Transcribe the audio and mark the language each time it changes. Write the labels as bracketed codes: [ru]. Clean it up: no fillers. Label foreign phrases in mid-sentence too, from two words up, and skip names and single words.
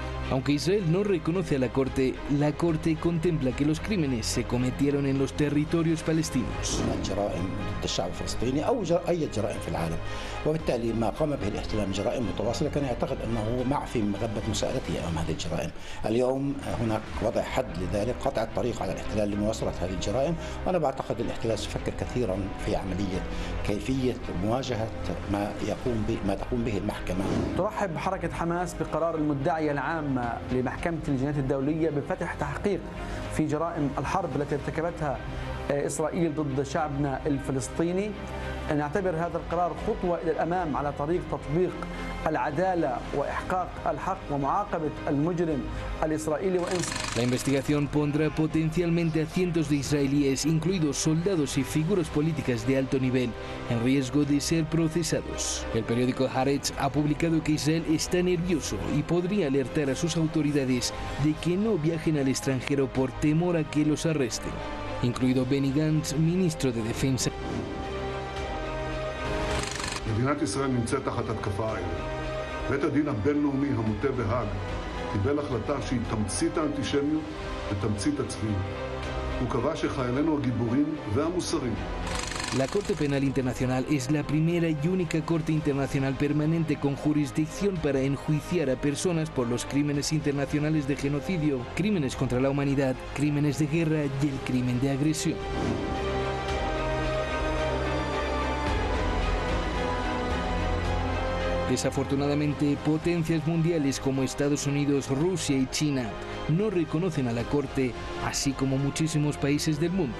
[es] Aunque Israel no reconoce a la corte contempla que los crímenes se cometieron en los territorios palestinos. [ar] وبالتالي ما قام به الاحتلال جرائم متواصلة كان يعتقد أنه مع في مغبة مساءلته أمام هذه الجرائم. اليوم هناك وضع حد لذلك، قطع الطريق على الاحتلال لمواصلة هذه الجرائم، وأنا بعتقد الاحتلال سيفكر كثيرا في عملية كيفية مواجهة ما تقوم به المحكمة. ترحب حركة حماس بقرار المدعية العامة لمحكمة الجنايات الدولية بفتح تحقيق في جرائم الحرب التي ارتكبتها إسرائيل ضد شعبنا الفلسطيني. نعتبر هذا القرار خطوة إلى الأمام على طريق تطبيق العدالة وإحقاق الحق ومعاقبة المجرم الإسرائيلي. [es] La investigación pondrá potencialmente a cientos de israelíes, incluidos soldados y figuras políticas de alto nivel, en riesgo de ser procesados. El periódico Haaretz ha publicado que Israel está nervioso y podría alertar a sus autoridades de que no viajen al extranjero por temor a que los arresten, incluido Benny Gantz, ministro de Defensa. [he] מדינת ישראל נמצאת תחת התקפה הערב. בית הדין הבינלאומי המוטה בהאג קיבל החלטה שהיא תמצית האנטישמיות ותמצית הצביעות. הוא קבע שחיילינו הגיבורים והמוסריים. [es] La Corte Penal Internacional es la primera y única corte internacional permanente con jurisdicción para enjuiciar a personas por los crímenes internacionales de genocidio, crímenes contra la humanidad, crímenes de guerra y el crimen de agresión. Desafortunadamente, potencias mundiales como Estados Unidos, Rusia y China no reconocen a la Corte, así como muchísimos países del mundo.